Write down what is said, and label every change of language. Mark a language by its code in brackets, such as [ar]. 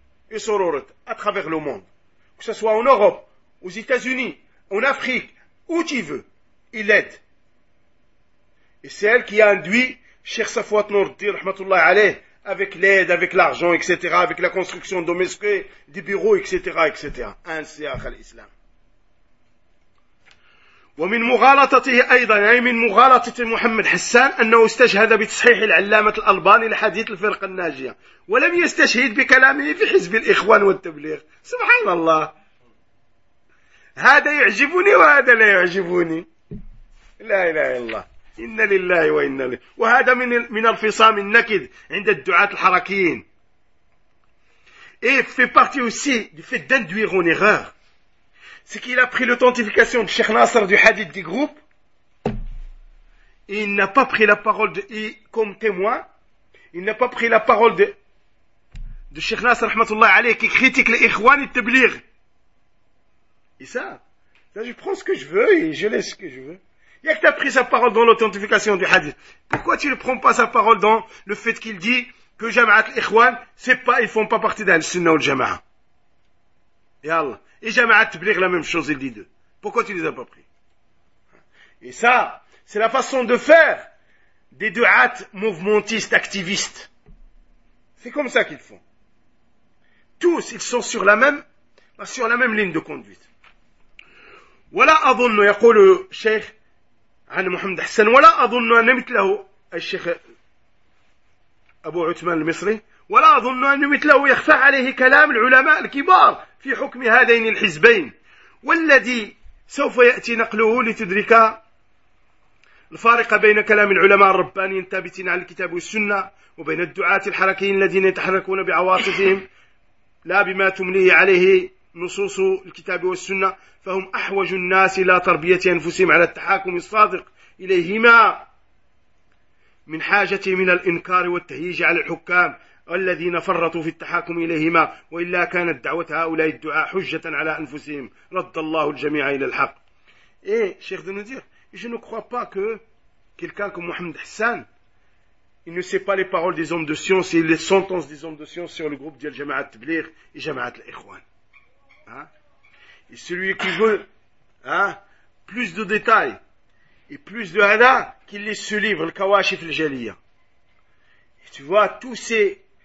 [fr] Et Sororite, à travers le monde. Que ce soit en Europe, aux États-Unis, en Afrique, où tu veux, il aide. Et c'est elle qui a induit Cheikh Safwat Nourdin, rahmatullah alayh, avec l'aide, avec l'argent, etc., avec la construction de mosquées, des bureaux, etc., etc. Ainsi à l'islam. [ar] ومن مغالطته أيضا أي من مغالطة محمد حسان أنه استشهد بتصحيح العلامة الألباني لحديث الفرق الناجية ولم يستشهد بكلامه في حزب الإخوان والتبليغ. سبحان الله، هذا يعجبني وهذا لا يعجبني. لا إله إلا الله، إن لله وإنا إليه. وهذا من الفصام النكد عند الدعاة الحركيين. [fr] Et fait partie aussi du fait d'induire en erreur. C'est qu'il a pris l'authentification de Cheikh Nasser du hadith du groupe, et il n'a pas pris la parole comme témoin, il n'a pas pris la parole de Cheikh Nasser, rahmatullah alayhi, qui critique les Ikhwan et Tabligh. Et ça, là, je prends ce que je veux et je laisse ce que je veux. Il n'y a que t'as pris sa parole dans l'authentification du hadith. Pourquoi tu ne prends pas sa parole dans le fait qu'il dit que Jama'at l'Ikhwan, c'est pas, ils font pas partie d'Al Sunna ou Jama'a. Et Allah. Et Jama'at Tabligh la même chose, il dit deux. Pourquoi tu les as pas pris? Et ça, c'est la façon de faire des du'at mouvementistes, activistes. C'est comme ça qu'ils font. Tous, ils sont sur la même ligne de conduite. Voilà avant nous, يقول le Cheikh عن محمد حسن. Voilà avant nous, [ar] أن مثله الشيخ أبو عثمان المصري. ولا أظن أن مثله يخفى عليه كلام العلماء الكبار في حكم هذين الحزبين والذي سوف يأتي نقله لتدرك الفارق بين كلام العلماء الربانيين الثابتين على الكتاب والسنة وبين الدعاة الحركيين الذين يتحركون بعواطفهم لا بما تمليه عليه نصوص الكتاب والسنة فهم أحوج الناس إلى تربية أنفسهم على التحاكم الصادق إليهما من حاجة من الإنكار والتهييج على الحكام الذين فرطوا في التحاكم إليهما وإلا كانت دعوة هؤلاء الدعاء حجة على أنفسهم رد الله الجميع إلى الحق. [fr] Et Cheikh de nous dire, je ne crois pas que quelqu'un comme Mohamed Hassan, il ne sait pas les paroles des hommes de science et les sentences des hommes de science sur le groupe de Jama'at Tabligh et Jama'at l'Ikhwan. Et celui qui veut plus de détails et plus de hada, qu'il lise ce livre, le Kawashif al-Jaliya. Tu vois, tous ces